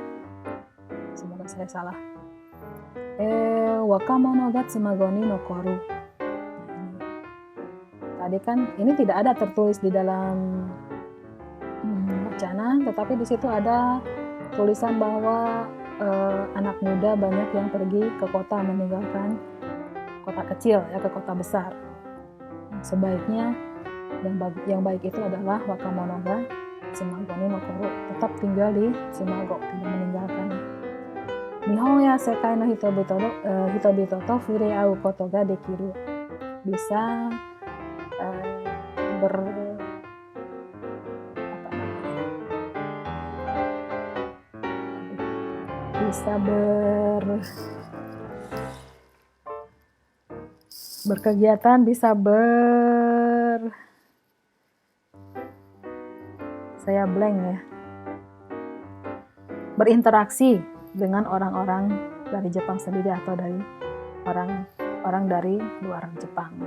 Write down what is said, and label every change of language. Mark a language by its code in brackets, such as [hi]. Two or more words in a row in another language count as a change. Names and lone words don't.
[id] Semoga saya salah. [ja] 若者が妻籠に残る. [id] Tadi kan ini tidak ada tertulis di dalam wacana, tetapi di situ ada tulisan bahwa anak muda banyak yang pergi ke kota meninggalkan kota kecil ya ke kota besar. Sebaiknya yang baik itu adalah [ja] 若者が妻籠に残る, [id] tetap tinggal di Tsumago, tidak meninggalkan. [ja] 日本や世界の人々と触れ合うことができる, [id] bisa berkegiatan, bisa saya blank ya, berinteraksi dengan orang-orang dari Jepang sendiri atau dari orang dari luar Jepang ya.